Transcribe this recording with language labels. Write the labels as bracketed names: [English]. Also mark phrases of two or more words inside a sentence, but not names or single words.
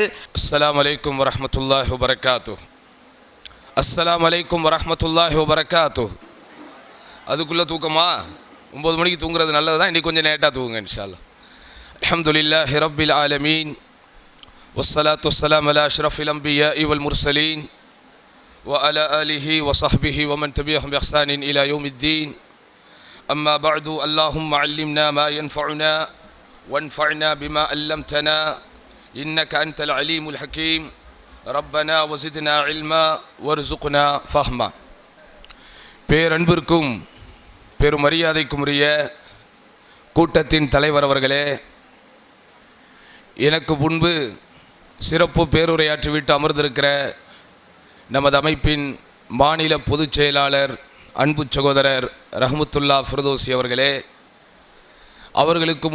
[Arabic] السلام عليكم ورحمة الله وبركاته. السلام عليكم ورحمة الله وبركاته. [Tamil] அதுக்குள்ளே தூக்கமா? 9 மணிக்கு தூங்குறது நல்லது தான். இன்றைக்கி கொஞ்சம் லேட்டாக தூங்குங்க [Arabic] إن شاء الله. الحمد لله رب العالمين والصلاة والسلام على أشرف الأنبياء والمرسلين وعلى آله وصحبه ومن تبعهم بإحسان إلى يوم الدين. أما بعد اللهم علمنا ما ينفعنا وانفعنا بما علمتنا إنك أنت العليم الحكيم ربنا وزدنا علما وارزقنا فهما. [Tamil] பேரன்பிற்கும் பெரும் மரியாதைக்கும் உரிய கூட்டத்தின் தலைவர் அவர்களே, எனக்கு முன்பு சிறப்பு பேருரையாற்றிவிட்டு அமர்ந்திருக்கிற நமது அமைப்பின் மாநில பொதுச் செயலாளர் அன்பு சகோதரர் ரஹ்மத்துல்லா ஃபிர்தௌசி அவர்களே, அவர்களுக்கு